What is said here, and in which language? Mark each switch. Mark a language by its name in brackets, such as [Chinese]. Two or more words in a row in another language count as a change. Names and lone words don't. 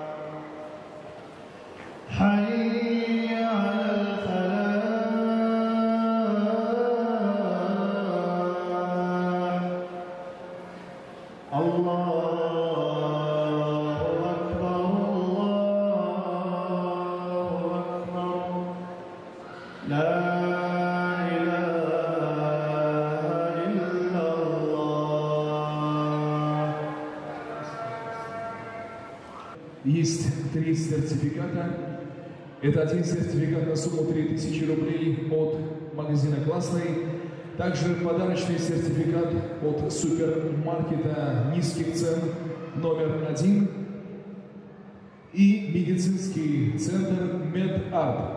[Arabic] حي على الفلاح الله أكبر الله أكبر لا إله إلا الله. [Russian] Есть 3 сертификата. Это один сертификат на сумму 3000 рублей от магазина «Классный». Также подарочный сертификат от супермаркета низких цен номер 1 и медицинский центр «Медарт».